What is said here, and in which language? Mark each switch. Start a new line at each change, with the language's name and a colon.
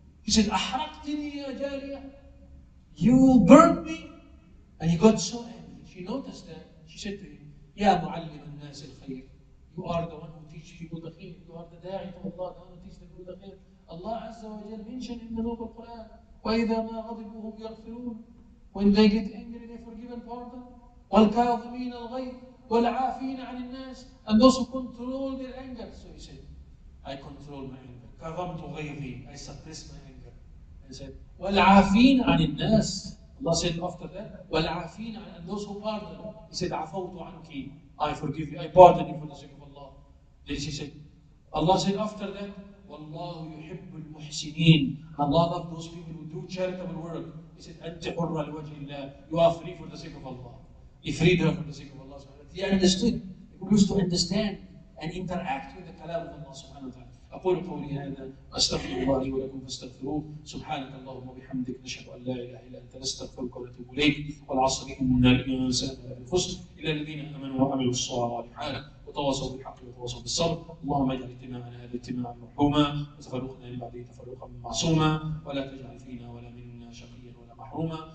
English: He said,
Arabic: أحرقتني يا جارية.
English: You burned me. And he got so angry. She noticed that. She said to him,
Arabic: يا معلم الناس الخير.
English: You are the one who teach people the khair. You are the da'i to Allah, the one who teach the people the khair. Allah Azza wa Jal mentioned in the noble Quran,
Arabic: وَإِذَا مَا غَضِبُوا هُمْ يَغْفِرُونَ.
English: When they get angry, they forgive and pardon.
Arabic: وَالْكَاظِمِينَ الْغَيْظَ وَالْعَافِينَ عَنِ النَّاسِ.
English: And those who control their anger. So he said, I control my anger.
Arabic: كَظَمْتُ غَيْظِي.
English: I suppress my anger. He said,
Arabic: وَالْعَافِينَ عَنِ النَّاسِ.
English: Allah said after that,
Arabic: وَالْعَافِينَ,
English: and those who pardon. He said,
Arabic: عَفَوْتُ عَنْكِ.
English: I forgive you, I pardon you for the sake of Allah. Then she said, Allah said after that,
Arabic: وَاللَّهُ يُحِبُّ الْمُحْسِنِينَ.
English: Allah loves those people who do charitable work. He said,
Arabic: أَنْتِ حُرَّ لِوَجْهِ اللَّهِ.
English: You are free for the sake of Allah. He freed her for the sake of Allah. He understood. He used to understand and interact with the kalam of Allah subhanahu wa ta'ala.
Arabic: أقول قولي هذا أستغفر الله لي ولكم فاستغفروه سبحانك اللهم وبحمدك نشهد أن لا إله إلا أنت نستغفرك ونتوب إليك والعصر إن الإنسان لفي خسر إلا الذين آمنوا وعملوا الصالحات وتواصوا بالحق وتواصوا بالصبر. اللهم اجعل اجتماعنا هذا اجتماعا مرحوما وتفرقنا من بعده تفرقا معصوما ولا تجعل فينا ولا منا شقيا ولا محروما.